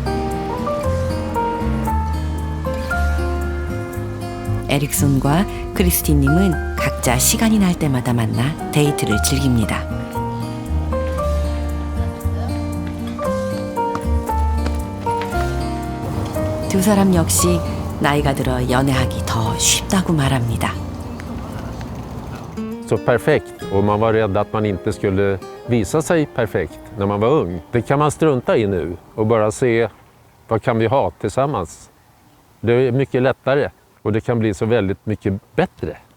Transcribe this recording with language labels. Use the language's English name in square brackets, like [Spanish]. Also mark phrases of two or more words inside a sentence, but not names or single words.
[Korean] 에릭손과 크리스틴님은 각자 시간이 날 때마다 만나 데이트를 즐깁니다. 두 사람 역시 나이가 들어 연애하기 더 쉽다고 말합니다. [Swedish] Så perfekt, och man var rädd att man inte skulle visa sig perfekt när man var ung. Det kan man strunta i nu och bara se vad kan vi ha tillsammans. Det är mycket lättare och det kan bli så väldigt mycket bättre.